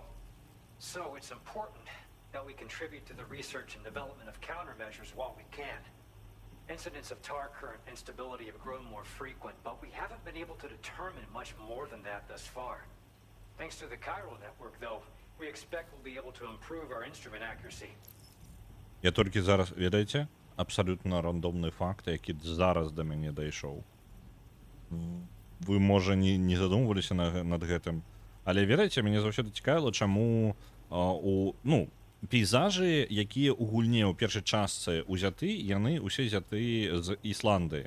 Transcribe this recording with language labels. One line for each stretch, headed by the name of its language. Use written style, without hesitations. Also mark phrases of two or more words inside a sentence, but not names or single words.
English: So it's important that we contribute to the research and development of countermeasures while we can. Incidents of tar current instability have grown more frequent, but we haven't been able to determine much more than that thus far. Thanks to the chiral network, though, we expect we'll be able to improve our instrument accuracy.
Belarusian: Я толькі зараз, ведаеце, абсалютна рандомны факт, які зараз да мяне дайшоў. Вы, можа, не задумваліся над гэтым, але, ведаеце, мяне заўсёды цікавіла, чаму пейзажы, якія ў гульне ў першай частцы ўзяты, яны ўсе взяты з Ісландыі.